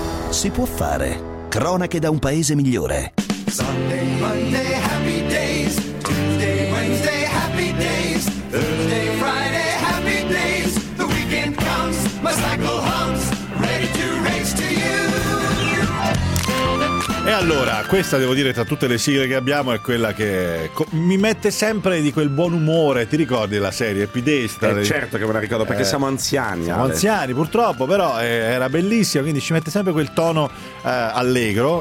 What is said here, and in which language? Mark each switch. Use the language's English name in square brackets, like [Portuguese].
[Italian] Si può fare. Cronache da un paese migliore. [English] Sunday, Monday, happy days. Tuesday, Wednesday, happy days. Thursday, Friday, happy days. The weekend comes, my cycle hums, ready to race to you. [Italian] E allora, questa devo dire tra tutte le sigle che abbiamo è quella che mi mette sempre di quel buon umore. Ti ricordi la serie Happy Days? Certo che me la ricordo, perché siamo anziani. Siamo anziani, purtroppo, però era bellissima, quindi ci mette sempre quel tono allegro.